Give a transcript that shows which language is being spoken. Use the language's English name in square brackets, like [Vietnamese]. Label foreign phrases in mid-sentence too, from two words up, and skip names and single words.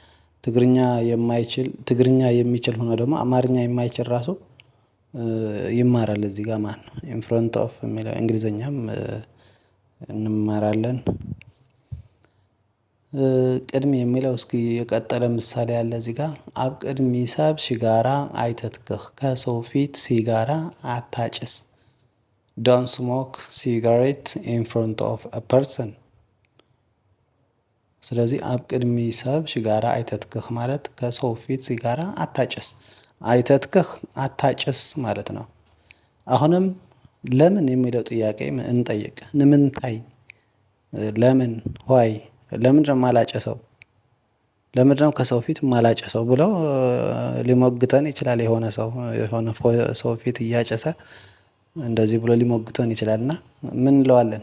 [Amharic] ትግርኛ የሚችል ሆኖ ደግሞ አማርኛ የማይችል ራሱ ይማራል እዚህ ጋር ማለት ነው። [English] in front of [Amharic] የሚለው እንግሊዘኛም እንማራለን። ቅድሚ የሚለው እስኪ የቀጠለ ምሳሌ አለ እዚህ ጋር። [Tigrinya] ኣብ ቅድሚ ሰብ ሲጋራ አይተትክኽ፣ [Amharic] ከሰው ፊት ሲጋራ አታጭስ። [English] don't smoke cigarette in front of a person። [Amharic] ስለዚህ [Tigrinya] ኣብ ቅድሚ ሰብ ሲጋራ አይተትክኽ [Amharic] ማለት ከሰው ፊት ሲጋራ አታጭስ። አይተትክኽ አታጭስ ማለት ነው። አሁንም ለምን የሚለው ጥያቄ እንጠይቅ። ንምንታይ፣ ለምን፣ ዋይ፣ ለምንድን ነው የማላጨሰው፣ ለምንድን ነው ከሰው ፊት የማላጨሰው ብለው ሊሞግተን ይችላል። የሆነ ሰው ፊት እያጨሰ እንደዚህ ብሎ ሊሞግተን ይችላል። እና ምን እንለዋለን?